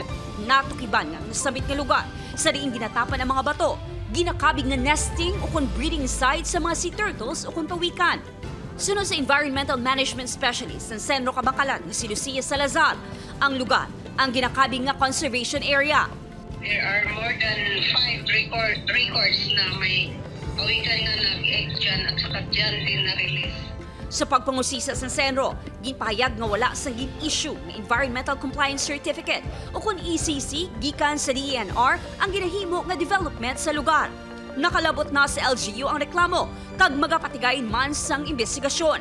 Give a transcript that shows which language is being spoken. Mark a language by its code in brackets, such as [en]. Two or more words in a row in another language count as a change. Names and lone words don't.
[hil] Natukiban nga nasabit nga lugar sa diin ginatapan ang mga bato, ginakabig nga nesting o kon breeding site sa mga sea turtles o kon pawikan. Sunod sa [en] Environmental Management Specialist [hil] ng Senro Kabangkalan na si Lucia Salazar, ang lugar ang ginakabig nga [en] conservation area. There are more than 5 records [tl] na may pawikan na nag-egg dyan at saka dyan din na-release. [hil] Sa pagpangusisa sa Senro, ginpahayag nga wala sa gin-issue ng Environmental Compliance Certificate o kung ECC gikan sa DENR ang ginahimo nga development sa lugar. Nakalabot na sa LGU ang reklamo kag magapatigayin man sang investigasyon.